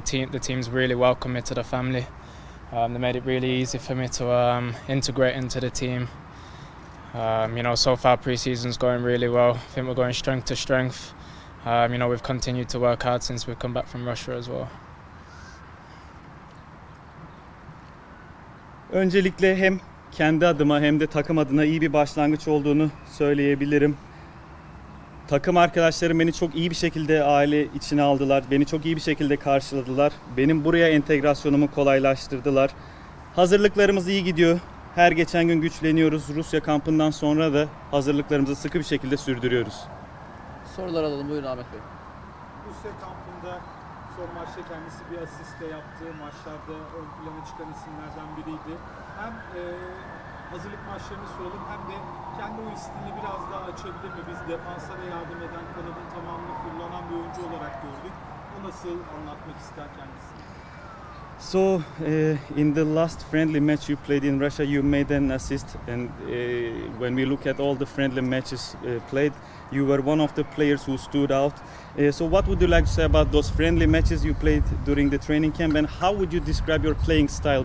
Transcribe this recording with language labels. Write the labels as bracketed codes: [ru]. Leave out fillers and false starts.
[en] The team's really welcomed me to the family. They made it really easy for me to integrate into the team. So far pre-season's going really well. I think we're going strength to strength. We've continued to work hard since we've come back from Russia as well. [tr] Öncelikle hem kendi adıma hem de takım adına iyi bir başlangıç olduğunu söyleyebilirim. Takım arkadaşlarım beni çok iyi bir şekilde aile içine aldılar. Beni çok iyi bir şekilde karşıladılar. Benim buraya entegrasyonumu kolaylaştırdılar. Hazırlıklarımız iyi gidiyor. Her geçen gün güçleniyoruz. Rusya kampından sonra da hazırlıklarımızı sıkı bir şekilde sürdürüyoruz. Sorular alalım. Buyurun Ahmet Bey. Rusya kampında son maçta kendisi bir asist de yaptığı maçlarda ön plana çıkan isimlerden biriydi. Hem hazırlık maçlarını soralım hem de kendi o stilini biraz daha açabilir mi? Biz defansa da yardım eden, kanadın tamamını kullanan bir oyuncu olarak gördük. O nasıl anlatmak ister kendisi? [en] So in the last friendly match you played in Russia, you made an assist, and when we look at all the friendly matches played, you were one of the players who stood out. So what would you like to say about those friendly matches you played during the training camp, and how would you describe your playing style?